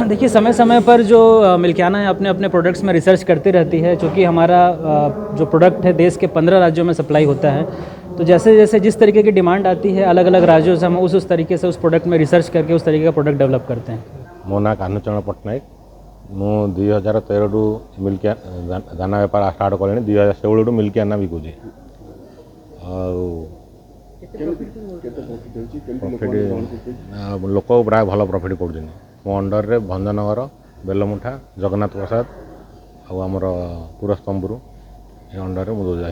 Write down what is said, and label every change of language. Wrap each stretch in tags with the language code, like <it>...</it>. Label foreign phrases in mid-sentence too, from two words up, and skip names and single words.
<hi>देखिए समय समय पर जो मिल्कियाना है अपने अपने प्रोडक्ट्स में रिसर्च करती रहती है, क्योंकि हमारा जो प्रोडक्ट है देश के 15 राज्यों में सप्लाई होता है। तो जैसे जैसे जिस तरीके की डिमांड आती है अलग अलग राज्यों से हम उस तरीके से उस प्रोडक्ट में रिसर्च करके उस तरीके का</hi> <en>product develop</en> <hi>करते हैं।</hi> <or>ମୋ ନା କାନ୍ହଚରଣ ପଟ୍ଟନାୟକ। मु 2013 ରୁ ମିଲ୍କିଆ ଦାନା ବେପାର ଷ୍ଟାର୍ଟ କଲିଣି। 2016 ରୁ ମିଲ୍କିଆନା ବିକୁଛି। ଆଉ କେତେ ପ୍ରଫିଟ୍ ହେଉଛି, କେମିତି ପ୍ରଫିଟ୍ ଲୋକମାନେ ଗ୍ରହଣ କରୁଛନ୍ତି? ଲୋକ ପ୍ରାୟ ଭଲ ପ୍ରଫିଟ୍ କରୁଛନ୍ତି। ମୋ ଅଣ୍ଡରରେ ଭଞ୍ଜନଗର, ବେଲମୁଠା, ଜଗନ୍ନାଥ ପ୍ରସାଦ ଆଉ ଆମର ପୁରସ୍ତମ୍ପୁର ଏ ଅଣ୍ଡରରେ ମୁଁ ଦେଉଛି।</or>